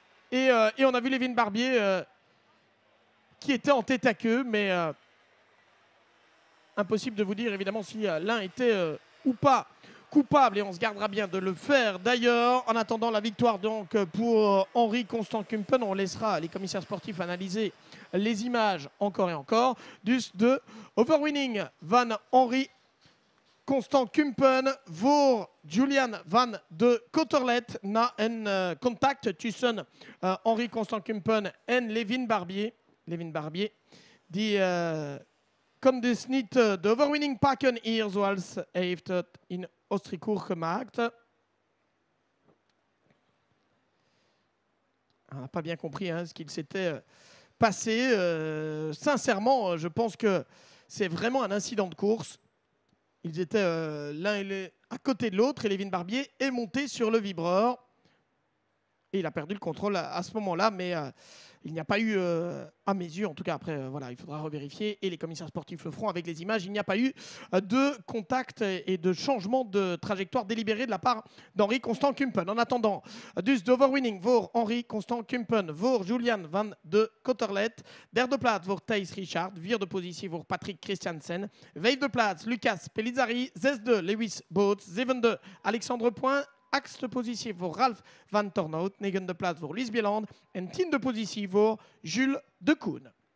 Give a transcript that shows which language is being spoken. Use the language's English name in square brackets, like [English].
[French] Et on a vu Lévin Barbier qui était en tête à queue, mais impossible de vous dire évidemment si l'un était ou pas coupable, et on se gardera bien de le faire d'ailleurs. En attendant la victoire donc pour Henri Constant Kumpen, on laissera les commissaires sportifs analyser les images encore et encore. [Dutch] Dus de overwinning van Henri Constant Kumpen voor Julian van de Coterlet na een contact tussen Henri Constant Kumpen en Lévin Barbier. Lévin Barbier die kon dus niet de overwinning pakken hier zoals hij heeft het in Oostenrijk gemaakt. [French] On n'a pas bien compris ce qu'il s'était passé. Sincèrement, je pense que c'est vraiment un incident de course. Ils étaient l'un à côté de l'autre et Lévin Barbier est monté sur le vibreur. Et il a perdu le contrôle à ce moment-là, mais il n'y a pas eu, à mes yeux, en tout cas après, voilà, il faudra revérifier et les commissaires sportifs le feront avec les images. Il n'y a pas eu de contact et de changement de trajectoire délibéré de la part d'Henri Constant Kumpen. En attendant, [Dutch] dus de overwinning voor Henri Constant Kumpen, voor Julian van de Coterlet. Derde plaats voor Thijs Richard. Vierde positie voor Patrick Christiansen. Vijfde plaats Lucas Pellizzari. Zesde Lewis Boots. Zevende Alexandre Point. Achtste positie voor Ralf van Tornout. Negende plaats voor Lies Bieland. En tiende positie voor Jules de Koen.